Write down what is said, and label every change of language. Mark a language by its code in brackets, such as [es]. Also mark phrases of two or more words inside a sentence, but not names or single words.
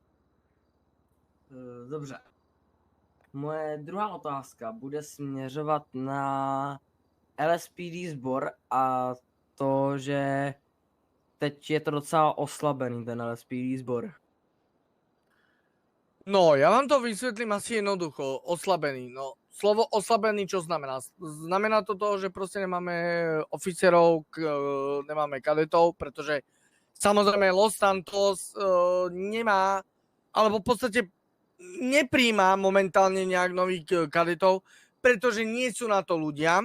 [cs] Dobře. Moje druhá otázka bude směřovat na LSPD sbor a to, že teď je to docela oslabený ten LSPD sbor. [sk] No, ja vám to vysvetlím asi jednoducho. Oslabený. No, slovo oslabený čo znamená? Znamená to, že proste nemáme oficerov, nemáme kadetov, pretože samozrejme Los Santos nemá, alebo v podstate nepríjma momentálne nejak nových kadetov, pretože nie sú na to ľudia.